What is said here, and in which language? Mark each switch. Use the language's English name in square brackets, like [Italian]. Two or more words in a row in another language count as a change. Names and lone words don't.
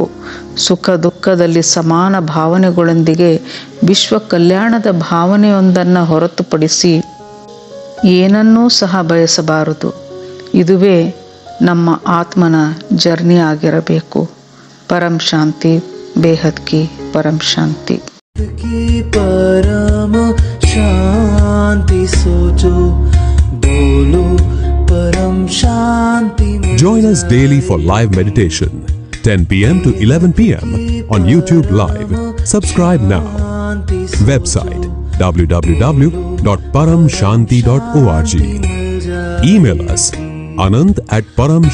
[Kannada] ಸುಖ ದುಃಖದಲ್ಲಿ ಸಮಾನ ಭಾವನೆಗಳೊಂದಿಗೆ ವಿಶ್ವ ಕಲ್ಯಾಣದ ಭಾವನೆಯೊಂದನ್ನು ಹೊರತುಪಡಿಸಿ ಏನನ್ನೂ ಸಹ ಬಯಸಬಾರದು. ಇದುವೇ ನಮ್ಮ ಆತ್ಮನ ಜರ್ನಿ ಆಗಿರಬೇಕು. [Hindi] परम शांति, बेहद की परम शांति. परम शांति सोचो, बोलो परम शांति. [English] Join us daily for live meditation, 10 p.m. to 11 p.m. on YouTube Live. Subscribe now. Website www.paramshanti.org. Email us anand@paramshanti.org.